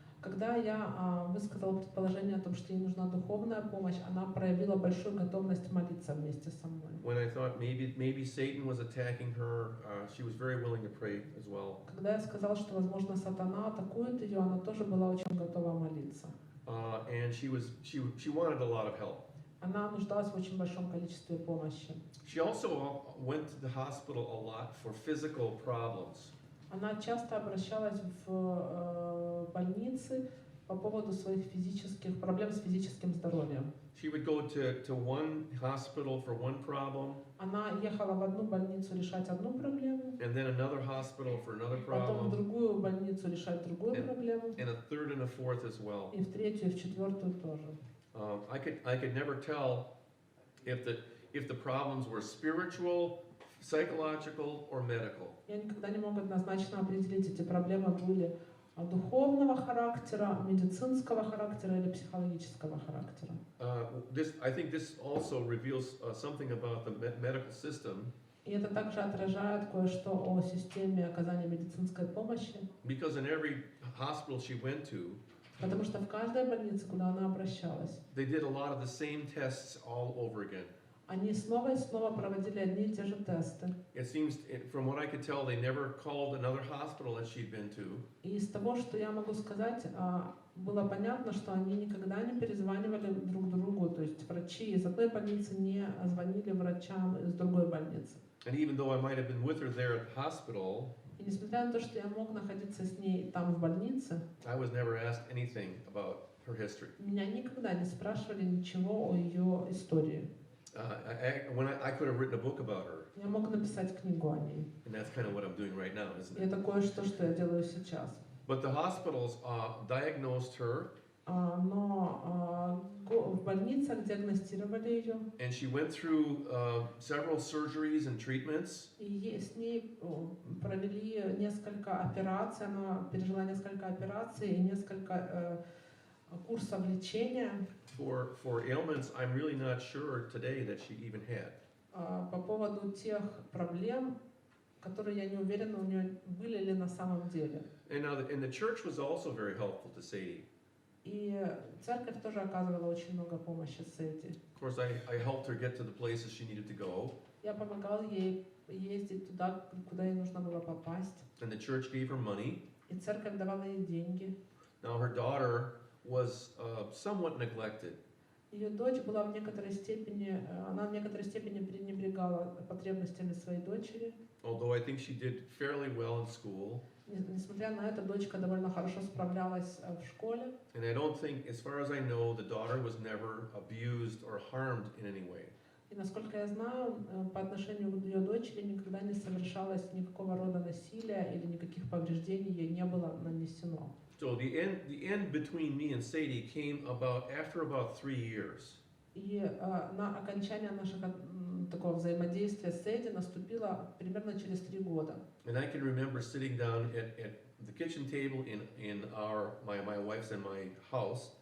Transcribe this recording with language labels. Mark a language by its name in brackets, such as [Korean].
[Russian] Когда я высказала предположение о том, что ей нужна духовная помощь, она проявила большую готовность молиться вместе со мной. [English] When I thought maybe Satan was attacking her, she was very willing to pray as well. [Russian] Когда я сказал, что, возможно, сатана атакует ее, она тоже была очень готова молиться. [English] And she wanted a lot of help. [Russian] Она нуждалась в очень большом количестве помощи. [English] She also went to the hospital a lot for physical problems. [Russian] Она часто обращалась в больницы по поводу своих проблем с физическим здоровьем. [English] She would go to one hospital for one problem. [Russian] Она ехала в одну больницу решать одну проблему. [English] And then another hospital for another problem. [Russian] Потом в другую больницу решать другую проблему. [English] And a third and a fourth as well. [Russian] И в третью, и в четвертую тоже. [English] I could never tell if the problems were spiritual, psychological, or medical. [Russian] Я никогда не мог однозначно определить, эти проблемы были духовного характера, медицинского характера или психологического характера. [English] I think this also reveals something about the medical system. [Russian] И это также отражает кое-что о системе оказания медицинской помощи, [English] Because in every hospital she went to, [Russian] потому что в каждой больнице, куда она обращалась, [English] they did a lot of the same tests all over again. [Russian] они снова и снова проводили одни и те же тесты. [English] It seems, from what I could tell, they never called another hospital that she'd been to. [Russian] И из того, что я могу сказать, было понятно, что они никогда не перезванивали друг другу, то есть врачи из одной больницы не звонили врачам из другой больницы. [English] And even though I might have been with her there at the hospital, [Russian] И несмотря на то, что я мог находиться с ней там в больнице, [English] I was never asked anything about her history. [Russian] меня никогда не спрашивали ничего о ее истории. [English] I could have written a book about her, [Russian] Я мог написать книгу о ней. [English] and that's kind of what I'm doing right now, isn't [Russian] И [English] it? [Russian] это кое-что, что я делаю сейчас. [English] But the hospitals diagnosed her, [Russian] Но в больницах диагностировали ее, [English] and she went through several surgeries and treatments. [Russian] и с ней провели несколько операций, она пережила несколько операций и несколько курсов лечения [English] For ailments I'm really not sure today that she even had. [Russian] по поводу тех проблем, которые я не уверена, у нее были ли на самом деле. [English] And the church was also very helpful to Sadie. [Russian] И церковь тоже оказывала очень много помощи Сэдди. [English] Of course, I helped her get to the places she needed to go, [Russian] Я помогал ей ездить туда, куда ей нужно было попасть. [English] and the church gave her money. [Russian] И церковь давала ей деньги. [English] Now her daughter was somewhat neglected. [Russian] Ее дочь была в некоторой степени, она в некоторой степени пренебрегала потребностями своей дочери. [English] Although I think she did fairly well in school, [Russian] Несмотря на это, дочка довольно хорошо справлялась в школе. [English] and I don't think, as far as I know, the daughter was never abused or harmed in any way. [Russian] И насколько я знаю, по отношению к ее дочери никогда не совершалось никакого рода насилия или никаких повреждений ей не было нанесено. [English] So the end between me and Sadie came after about 3 years. [Russian] И на окончание нашего такого взаимодействия с Эдди наступило примерно через 3 года. [English] And I can remember sitting down at the kitchen table in my wife's and my house.